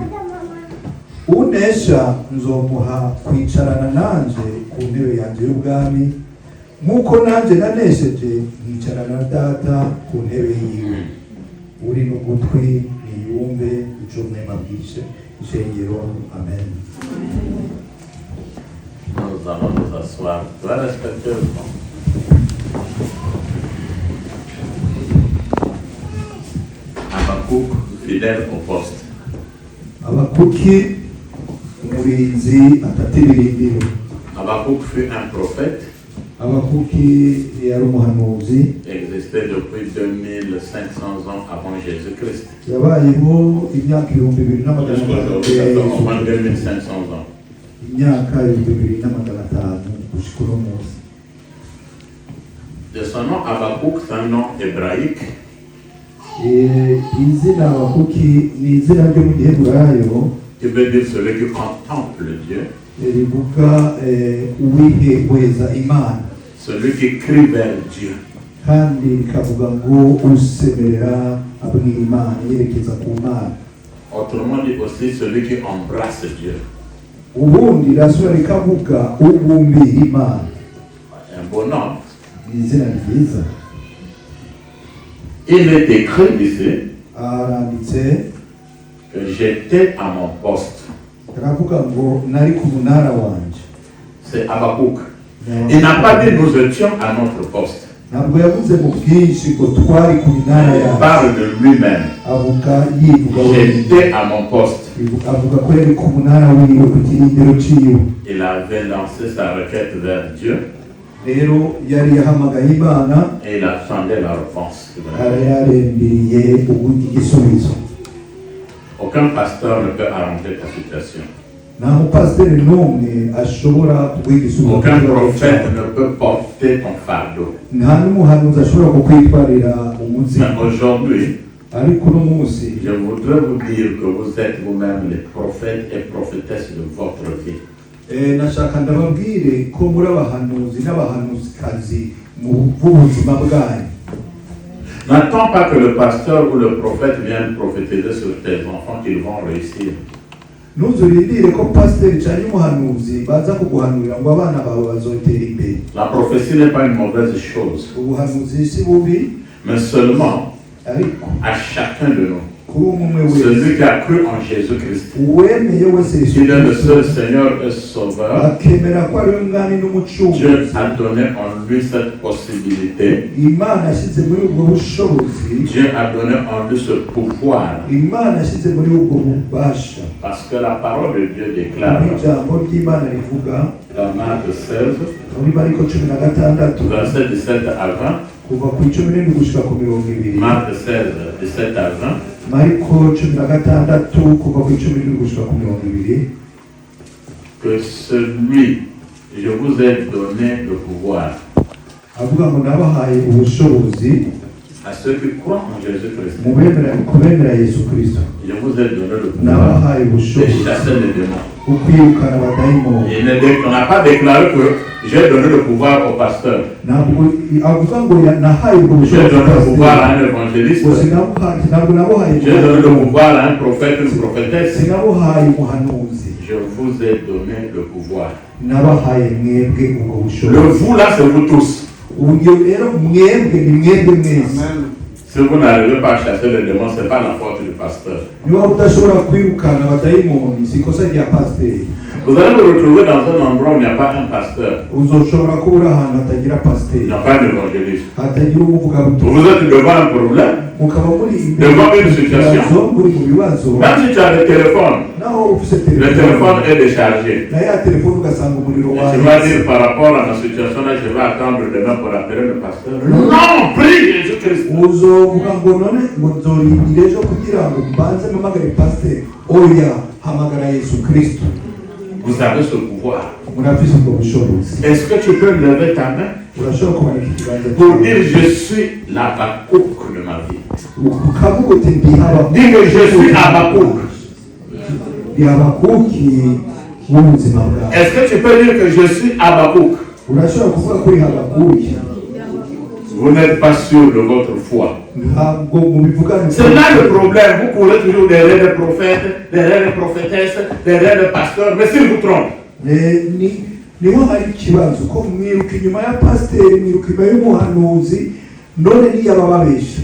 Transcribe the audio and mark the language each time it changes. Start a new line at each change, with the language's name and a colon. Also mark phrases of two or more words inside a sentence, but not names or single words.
Rundi: Unesha nzomuha kwicarana nanje ku ntebe yanje y'ubwami, nk'uko nanje nanesheje nkicarana na Data ku ntebe yiwe. Uri n'ugutwi niyumve ico mwema bwishe ishengero. Amen.
French: Nous allons nous asseoir très respectueusement. Habakkuk, fidèle au poste.
Rundi: Habakuki umurinzi atatibirindiro.
French: Habakkuk fut un prophète,
Rundi: Habakuki yari umuhanuzi,
French: existait depuis 2500 ans avant Jésus-Christ.
Rundi: yabayeho imyaka 2500
French: Jusqu'aujourd'hui, ça fait au moins 2500 ans.
Rundi: imyaka 2500 gushika uno munsi.
French: De son nom Habakkuk, c'est un nom hébraïque
Rundi: Izina Habakuki ni izina ryo mu giheburayo
French: qui veut dire celui qui contemple Dieu,
Rundi: rivuga uwihweza Imana,
French: celui qui crie vers Dieu.
Rundi: kandi rikavuga ngo usemerera abwira Imana, yerekeza ku Mana.
French: Autrement dit aussi celui qui embrasse Dieu.
Rundi: Ubundi rasura rikavuga ubumbira Imana.
French: Un beau nom.
Rundi: Ni izina ryiza.
French: Il est écrit ici
Rundi: Aranditse
French: que j'étais à mon poste.
Rundi: aravuga ngo nari ku munara wanje.
French: C'est Habakkuk. Il n'a pas dit nous étions à notre poste.
Rundi: Ntabwo yavuze mu bwinshi ngo twari ku minara Il yawe.
French: parle de lui-même.
Rundi: Avuga yivuga
French: J'étais à mon poste.
Rundi: avuga ko yari ku munara wiwe ku kirindiro ciwe.
French: Il avait lancé sa requête vers Dieu
Rundi: Rero yari yahamagaye Imana,
French: et il attendait la réponse.
Rundi: yararindiriye igisubizo.
French: Aucun pasteur ne peut arranger ta situation.
Rundi: nta mupasiteri n'umwe ashobora kuguha igisubizo
French: Aucun prophète ne peut porter ton fardeau.
Rundi: nta n'umuhanuzi ashobora kukwitwarira umuzigo.
French: Mais aujourd'hui,
Rundi: ariko uno munsi
French: je voudrais vous dire que vous êtes vous-même les prophètes et prophétesses de votre vie.
Rundi: nashaka ndababwire ko muri abahanuzi n'abahanuzikazi mu b'ubuzima bwanyu.
French: N'attends pas que le pasteur ou le prophète vienne prophétiser sur tes enfants qu'ils vont réussir.
Rundi: ntuzurindire ko pasiteri cyangwa umuhanuzi baza kuguhanurira ngo abana bawe bazotera imbere.
French: La prophétie n'est pas une mauvaise chose,
Rundi: ubuhanuzi si bubi,
French: mais seulement ariko à chacun de nous.
Rundi: kuri umwe wese
French: Celui qui a cru en Jésus-Christ,
Rundi: uwemeye wese Yesu
French: il est le seul Kristo Seigneur et Sauveur.
Rundi: akemera ko ari we mwami Dieu n'umucunguzi.
French: a donné en lui cette possibilité.
Rundi: Imana yashyize muri ubwo bushobozi,
French: Dieu a donné en lui ce pouvoir.
Rundi: Imana yashyize muri ubwo bubasha.
French: Parce que la parole de Dieu déclare
Rundi: ijambo ry'Imana rivuga
French: dans Marc 16,
Rundi: muri Mariko 16
French: verset 17 à 20.
Rundi: kuva ku 17 gushika ku 20.
French: Marc 16, 17 à 20.
Rundi: Mariko 16 kuva ku 17 gushika ku 20.
French: Que celui, je vous ai donné le pouvoir
Rundi: avuga ngo nabahaye ubushobozi
French: à ceux qui croient en Jésus-Christ.
Rundi: kubemera Yesu Kristo.
French: Je vous ai donné le pouvoir
Rundi: nabahaye de ubushobozi
French: chasser les démons.
Rundi: ukwirukana abadayimoni.
French: On n'a pas déclaré que j'ai donné le pouvoir au pasteur.
Rundi: ntabwo avuga ngo nahaye ubwo J'ai bushobozi
French: donné le pouvoir à pasiteri. un évangéliste.
Rundi: ngo ntabwo nabuhaye
French: J'ai donné le pouvoir à un prophète, une prophétesse.
Rundi: sinabuhaye umuhanuzi,
French: Je vous ai donné le pouvoir.
Rundi: nabahaye mwebwe ubwo Le bushobozi.
French: vous là, c'est vous tous.
Rundi: uburyo rero mwebwe ni mwebwe mwese.
French: Si vous n'arrivez pas à chasser les démons, ce n'est pas la faute du pasteur.
Rundi: niba udashobora kwirukana abadayimoni si ikosa rya pasiteri.
French: Vous allez vous retrouver dans un endroit où il n'y a pas un pasteur,
Rundi: uzoshobora kuba uri ahantu hatagira il pasiteri,
French: n'y a pas d'évangéliste.
Rundi: hatagira umuvugabutumwa,
French: Vous êtes devant un problème,
Rundi: mukaba muri
French: devant une situation.
Rundi: muri mu bibazo,
French: Même si tu as le téléphone,
Rundi: naho ufite
French: le téléphone est déchargé.
Rundi: na ya telefone ugasanga umuriro
French: Et tu vas wawe. dire par rapport à ma situation là, je vais attendre demain pour appeler le pasteur. Non, prie Jésus-Christ.
Rundi: uzovuga ngo none ngo nzorindira ejo kugira ngo mbanze mpamagare pasiteri. oya, hamagara Yesu Kristo.
French: Vous avez ce pouvoir.
Rundi: murafise ubwo bushobozi.
French: Est-ce que tu peux lever ta main
Rundi: urashobora kumanika ikiganza pour cyawe
French: dire je suis l'Habakkuk de ma vie?
Rundi: ukavuga uti ndi
French: Dis que je suis Habakkuk.
Rundi: Habakuki w'ubuzima bwawe.
French: Est-ce que tu peux dire que je suis Habakkuk?
Rundi: urashobora kuvuga kuri Habakuki.
French: Vous n'êtes pas sûr de votre foi.
Rundi: ntabwo mubivugana.
French: C'est là le problème. Vous courez toujours derrière les prophètes, derrière les prophétesses, derrière les pasteurs. Mais s'ils vous trompent,
Rundi: niho hari ikibazo ko mwiruka inyuma ya pasiteri, mwiruka inyuma y'umuhanuzi, none niyo abababesha.